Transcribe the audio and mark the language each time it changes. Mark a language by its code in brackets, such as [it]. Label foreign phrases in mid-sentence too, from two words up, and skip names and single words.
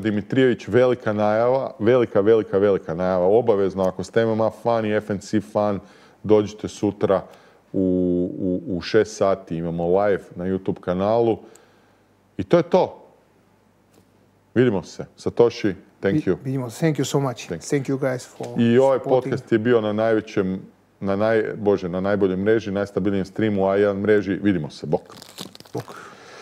[hr] Dimitrijević, velika najava, velika najava. Obavezno, ako ste MMA fan i FNC fan, dođite sutra u 6 sati. Imamo live na YouTube kanalu. I to je to. Vidimo se. [en] Satoshi, thank you. [hr] Vidimo se. [en] Thank you so much. Thank you guys for [hr] I ovaj podcast je bio na najboljoj mreži, najstabilnijem streamu A1 mreži. Vidimo se. Bok.